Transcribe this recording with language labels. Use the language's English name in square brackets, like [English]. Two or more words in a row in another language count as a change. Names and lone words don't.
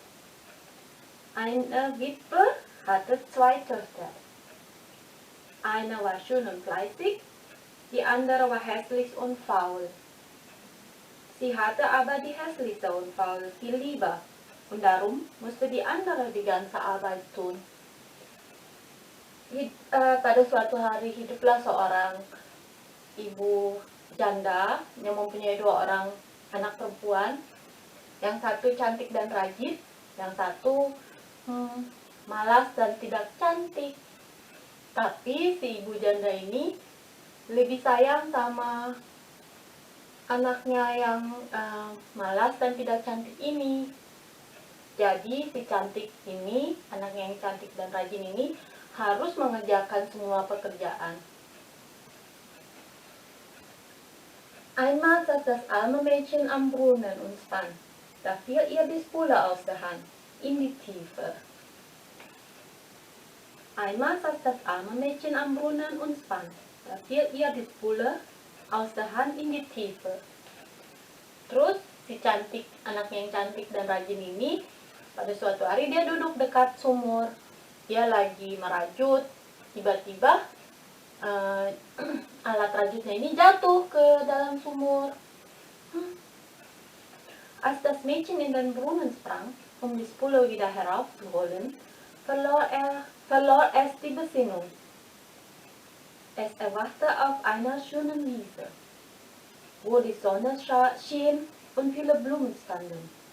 [German] Eine Witwe hatte zwei Töchter. Eine war schön und fleißig, die andere war hässlich und faul. Sie hatte aber die hässliche und faul viel lieber, und darum musste die andere die ganze Arbeit tun. [Indonesian] Pada suatu hari hiduplah seorang ibu janda yang mempunyai dua orang anak perempuan, yang satu cantik dan rajin, yang satu malas dan tidak cantik. Tapi si ibu janda ini lebih sayang sama anaknya yang malas dan tidak cantik ini. Jadi si cantik ini, anaknya yang cantik dan rajin ini, harus mengerjakan semua pekerjaan. [German] Einmal saß das arme Mädchen am Brunnen und spann. Da fiel ihr die Spule aus der Hand, in die Tiefe. Einmal saß das arme Mädchen am Brunnen und spann. Da fiel ihr die Spule aus der Hand in die Tiefe. [Indonesian] Terus si cantik, anaknya yang cantik dan rajin ini, pada suatu hari dia duduk dekat sumur. Dia lagi merajut, tiba-tiba alat rajutnya ini jatuh ke dalam sumur. [German] Als das Mädchen in den Brunnen sprang, um die Spule wieder heraufzuholen, verlor es die Besinnung. Es erwachte auf einer schönen Wiese, wo die Sonne schien und viele Blumen standen.